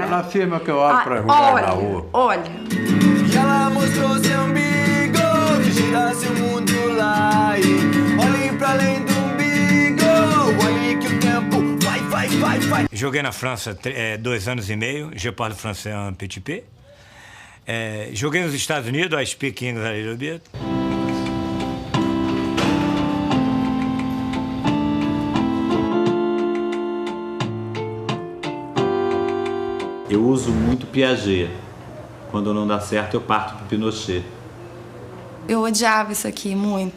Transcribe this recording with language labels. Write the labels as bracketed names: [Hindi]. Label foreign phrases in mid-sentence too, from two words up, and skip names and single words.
[Portuguese] Ela afirma que eu olho para mulher na rua. Olha. E ela mostrou seu umbigo, que girasse o mundo lá. E olhem para além do umbigo, olhem que o tempo vai. Joguei na França 2 anos e meio, [French] je parle français un petit peu. [Portuguese] Joguei nos Estados Unidos, [English] I speak English a little bit. [Portuguese] Eu uso muito Piaget. Quando não dá certo, eu parto pro Pinochet. Eu odiava isso aqui muito.